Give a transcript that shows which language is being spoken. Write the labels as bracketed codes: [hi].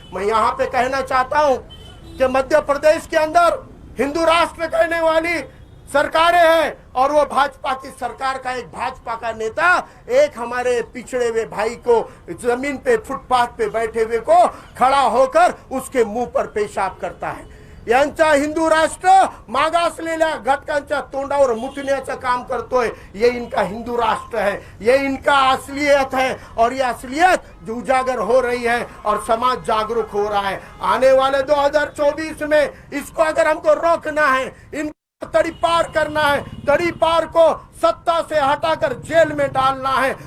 [hi] मैं यहाँ पे कहना चाहता हूँ कि मध्य प्रदेश के अंदर हिंदू राष्ट्र कहने वाली सरकारें हैं, और वो भाजपा की सरकार का एक भाजपा का नेता एक हमारे पिछड़े हुए भाई को जमीन पे, फुटपाथ पे बैठे हुए को खड़ा होकर उसके मुंह पर पेशाब करता है। [mr] यांचा हिंदू राष्ट्र मागासलेल्या घटकांच्या तोंडावर मुतण्याचं काम करतोय। [hi] ये इनका हिंदू राष्ट्र है, ये इनका असलियत है, और ये असलियत जो उजागर हो रही है और समाज जागरूक हो रहा है। आने वाले 2024 में इसको अगर हमको रोकना है, इन तड़ीपार करना है, तड़ीपार को सत्ता से हटाकर जेल में डालना है।